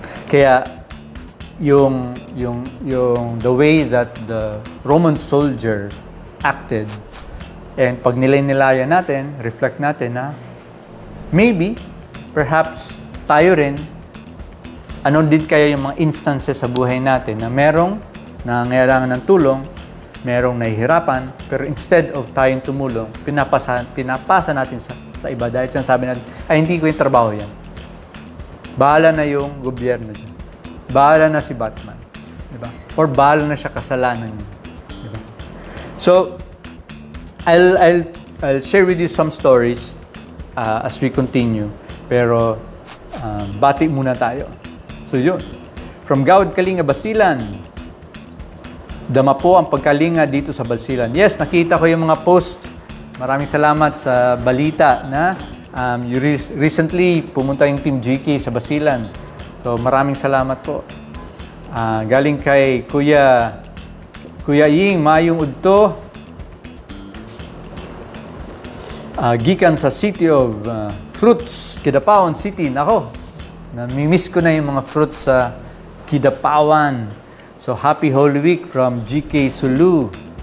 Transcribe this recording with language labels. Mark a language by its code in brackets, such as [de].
[tl] Kaya yung [en] the way that the Roman soldier acted, [tl] and pag nilay-nilayan natin, reflect natin na [en] maybe, perhaps [tl] tayo rin, ano din kaya yung mga instances sa buhay natin na merong nangangailangan ng tulong, merong nahihirapan, pero [en] instead of [tl] tayong tumulong, pinapasa natin sa iba dahil sinasabi natin, ay hindi ko yung trabaho yan. Bahala na yung gobyerno dyan. Bahala na si Batman. Diba? Or bahala na siya, kasalanan niya. Diba? [en] So, I'll share with you some stories as we continue. [tl] Pero, bati muna tayo. So, yun. [en] From Gawad Kalinga, Basilan. [tl] Dama po ang pagkalinga dito sa Basilan. Yes, nakita ko yung mga post. Maraming salamat sa balita na recently pumunta yung Team GK sa Basilan. So, maraming salamat po. Galing kay Kuya Ying, Mayong Udto. [ceb] Gikan sa City of Fruits, Kidapawan City. [tl] Nako, namimiss ko na yung mga fruits sa Kidapawan. [en] So, happy Holy Week from GK Sulu.